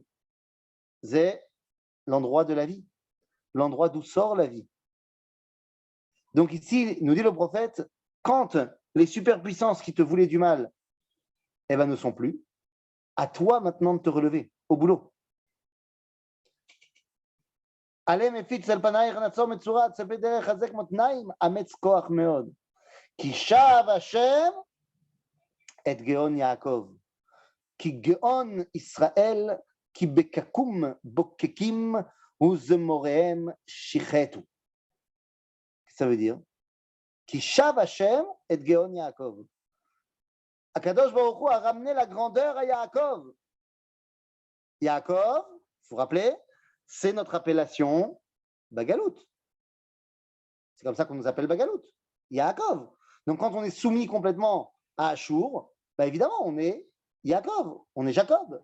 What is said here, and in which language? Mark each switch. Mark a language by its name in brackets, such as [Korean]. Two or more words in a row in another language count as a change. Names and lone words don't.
[French] C'est l'endroit de la vie, l'endroit d'où sort la vie. Donc ici, nous dit le prophète, quand les superpuissances qui te voulaient du mal, eh ben, ne sont plus, à toi maintenant de te relever, au boulot. [Hebrew] עלה מפיץ על פנייך נצור מצורה, צפה דרך חזק מותניים, אמץ כוח מאוד. כי שב השם את גאון יעקב. כי גאון ישראל, כי בקקום בוקקים וזמוריהם שיחתו. [French] Ça veut dire, [Hebrew] כי שב השם את גאון יעקב. הקדוש ברוך הוא [French] a ramené la grandeur à Yaakov. Yaakov, vous vous rappelez, c'est notre appellation Bagalout. C'est comme ça qu'on nous appelle Bagalout. Yaakov. Donc quand on est soumis complètement à Achour, bah évidemment, on est Yaakov, on est Jacob.